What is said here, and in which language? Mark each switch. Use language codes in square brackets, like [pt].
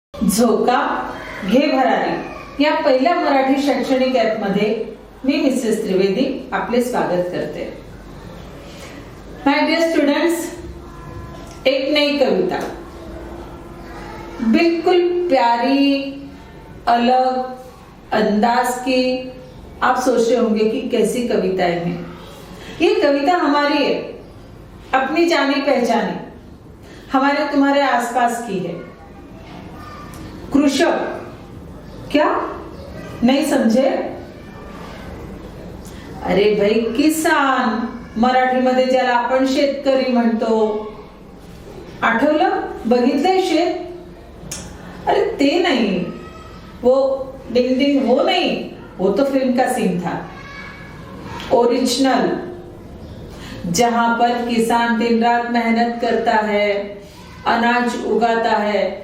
[mr] झोका घे भरारी या पहिल्या मराठी शैक्षणिक ऍप मध्ये मी मिसेस त्रिवेदी आपले स्वागत करते। [en] my dear students, [hi] एक नई कविता बिल्कुल प्यारी अलग अंदाज की। आप सोच रहे होंगे कि कैसी कविताएं हैं। ये कविता हमारी है, अपनी जानी पहचानी, हमारे तुम्हारे आसपास की है। कृषक क्या नहीं समझे? [mr] अरे भाई किसान, मराठीमध्ये ज्याला आपण शेतकरी म्हणतो, आठवलं? बघितलंय शेत? [hi] अरे ते नहीं, वो डिंग डिंग वो नहीं, वो तो फिल्म का सीन था। ओरिजिनल, जहां पर किसान दिन रात मेहनत करता है, अनाज उगाता है।